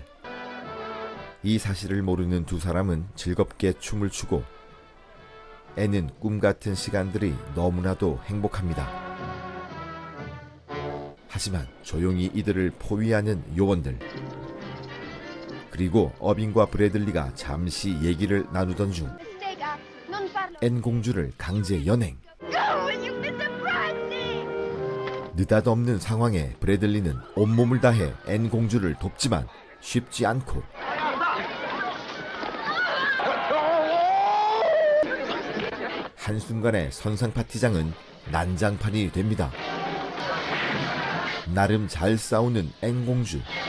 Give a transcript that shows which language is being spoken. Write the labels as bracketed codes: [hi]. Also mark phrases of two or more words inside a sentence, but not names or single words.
[ko] 이 사실을 모르는 두 사람은 즐겁게 춤을 추고 앤은 꿈같은 시간들이 너무나도 행복합니다. 하지만 조용히 이들을 포위하는 요원들. 그리고 어빙과 브래들리가 잠시 얘기를 나누던 중 [it] Stega, non farlo. [ko] 앤 공주를 강제 연행. [en] Go and you be surprised. [ko] 느닷없는 상황에 브래들리는 온몸을 다해 앤 공주를 돕지만 쉽지 않고 한순간에 선상 파티장은 난장판이 됩니다. 나름 잘 싸우는 앤 공주.